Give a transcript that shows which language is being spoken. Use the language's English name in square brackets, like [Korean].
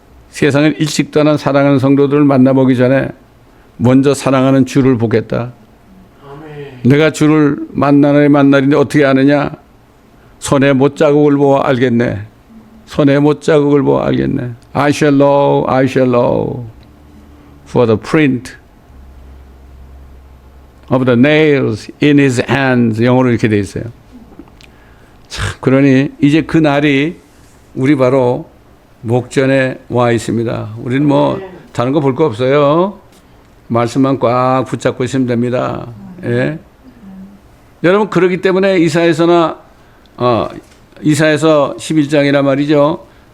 [Korean] 세상을 일찍 떠난 사랑하는 성도들을 만나보기 전에 먼저 사랑하는 주를 보겠다. 내가 주를 만나는데 어떻게 아느냐? 손에 못자국을 보아 알겠네. 손에 못자국을 보아 알겠네. [English] I shall know for the print of the nails in his hands. [Korean] 영어로 이렇게 돼 있어요. 참, 그러니 이제 그 날이 우리 바로 목전에 와 있습니다. 우리는 뭐 다른 거 볼 거 없어요. 말씀만 꽉 붙잡고 있으면 됩니다. 예. 여러분 그러기 때문에 이사야서 11장이란 말이죠.